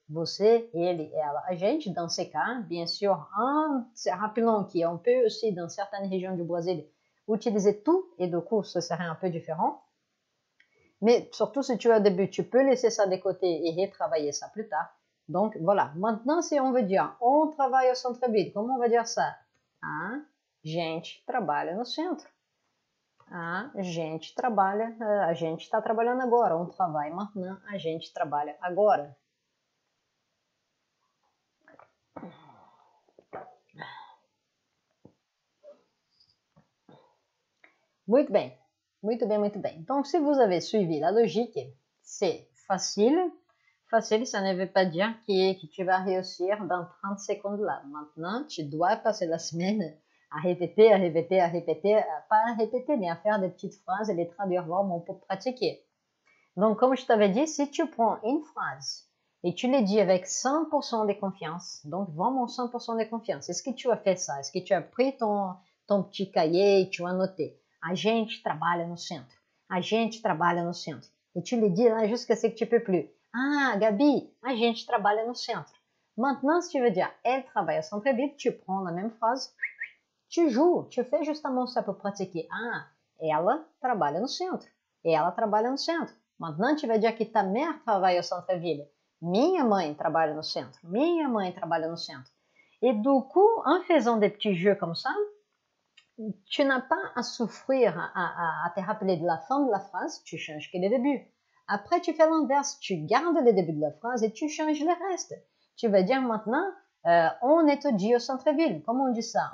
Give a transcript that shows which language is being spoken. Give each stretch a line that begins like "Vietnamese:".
French: Você, ele, ela, a gente. Dans ces cas, bien sûr, rappelons qu'on peut aussi, dans certaines régions du Brésil, utiliser tout, et du coup, ce serait un peu différent. Mais surtout, si tu es au début, tu peux laisser ça de côté et retravailler ça plus tard. Donc, voilà. Maintenant, si on veut dire on travaille au centre-ville, comment on va dire ça?
Portuguese: A gente trabalha no centro. A gente está trabalhando agora.
French: On travaille maintenant,
Portuguese: a gente trabalha agora. Muito bem. Muito bem, muito bem.
French: Donc, si vous avez suivi la logique, c'est facile. Facile, ça ne veut pas dire que tu vas réussir dans 30 secondes là. Maintenant, tu dois passer la semaine à répéter, pas à répéter, mais à faire des petites phrases et les traduire vraiment pour pratiquer. Donc, comme je t'avais dit, si tu prends une phrase et tu les dis avec 100% de confiance, donc vraiment 100% de confiance, est-ce que tu as fait ça? Est-ce que tu as pris ton petit cahier et tu as noté?
Portuguese: A gente trabalha no centro. A gente trabalha no centro.
French: Et tu les dis là jusqu'à ce que tu peux plus.
Portuguese: Ah, Gabi, a gente trabalha no centro.
French: Maintenant, si tu veux dire elle travaille au centre-ville, tu prends la même phrase, tu joues, tu fais justement ça pour pratiquer.
Portuguese: Ah, ela trabalha no centro. Ela trabalha no centro.
French: Maintenant, tu vas dire que ta mère travaille au centre-ville.
Portuguese: Minha mãe trabalha no centro. Minha mãe trabalha no centro.
French: Et du coup, en faisant des petits jeux comme ça, tu n'as pas à souffrir, à te rappeler de la fin de la phrase, tu changes que le début. Après, tu fais l'inverse, tu gardes le début de la phrase et tu changes le reste. Tu vas dire maintenant, on étudie au centre-ville. Comment on dit ça?